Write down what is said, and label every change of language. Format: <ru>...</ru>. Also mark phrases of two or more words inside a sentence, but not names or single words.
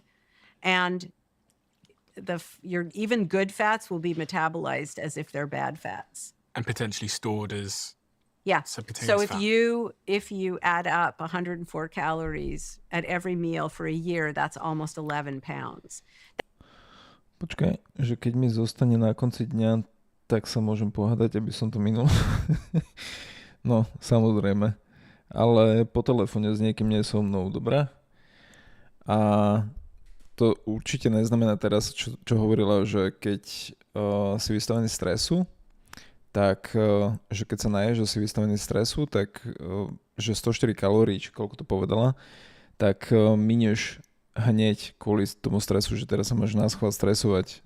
<en>And your even good fats will be metabolized as if they're bad fats. And potentially stored as subcutaneous So fat. if you add up 104 calories at every meal for a year, that's almost 11 pounds.</en> <sk>Počkaj, že keď mi zostane na konci dňa, tak sa môžem pohádať, aby som to minul. No, samozrejme. Ale po telefóne s niekým nie so mnou, dobré? A to určite neznamená teraz, čo hovorila, že keď si vystavený stresu, tak že keď sa naješ, že si vystavený stresu, tak že 104 kalórií, či koľko to povedala, tak minieš hneď kvôli tomu stresu, že teraz sa máš naschvál stresovať.</sk>